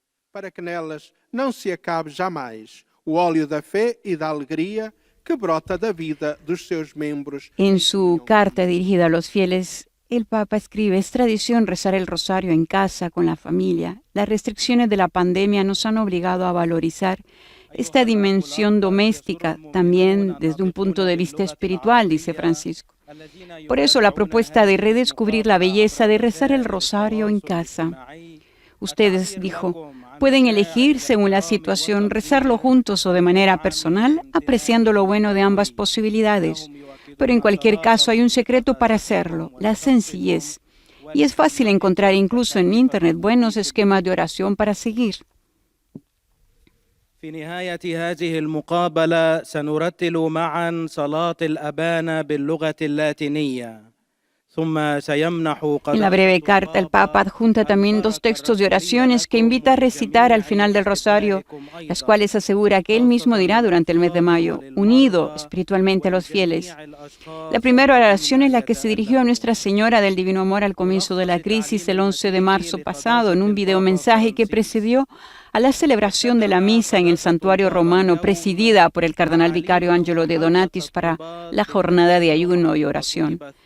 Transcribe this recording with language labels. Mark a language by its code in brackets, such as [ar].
[pt] Para que nelas não se acabe jamais o óleo da fé e da alegria que brota da vida dos seus membros. [es] En su carta dirigida a los fieles, el Papa escribe: es tradición rezar el rosario en casa con la familia. Las restricciones de la pandemia nos han obligado a valorizar esta dimensión doméstica también desde un punto de vista espiritual, dice Francisco. Por eso la propuesta de redescubrir la belleza de rezar el rosario en casa. Ustedes, dijo, pueden elegir, según la situación, rezarlo juntos o de manera personal, apreciando lo bueno de ambas posibilidades. Pero en cualquier caso hay un secreto para hacerlo, la sencillez. Y es fácil encontrar incluso en Internet buenos esquemas de oración para seguir. [ar] في نهاية هذه المقابلة سنرتل معا صلاة الأبانا باللغة اللاتينية. [es] En la breve carta, el Papa adjunta también 2 textos de oraciones que invita a recitar al final del rosario, las cuales asegura que él mismo dirá durante el mes de mayo, unido espiritualmente a los fieles. La primera oración es la que se dirigió a Nuestra Señora del Divino Amor al comienzo de la crisis el 11 de marzo pasado, en un videomensaje que precedió a la celebración de la misa en el santuario romano presidida por el cardenal vicario Angelo de Donatis para la jornada de ayuno y oración.